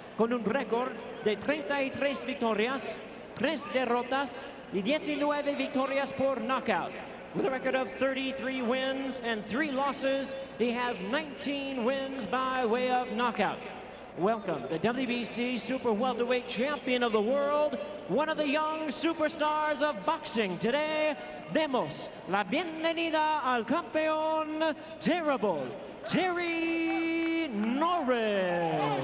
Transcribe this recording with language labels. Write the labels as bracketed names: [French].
[Spanish] Con un récord de 33 victorias, 3 derrotas y 19 victorias por knockout. [English] With a record of 33 wins and 3 losses, he has 19 wins by way of knockout. Welcome, the WBC Super Welterweight Champion of the world, one of the young superstars of boxing. [Spanish] Today, demos la bienvenida al campeón terrible, Terry Norris.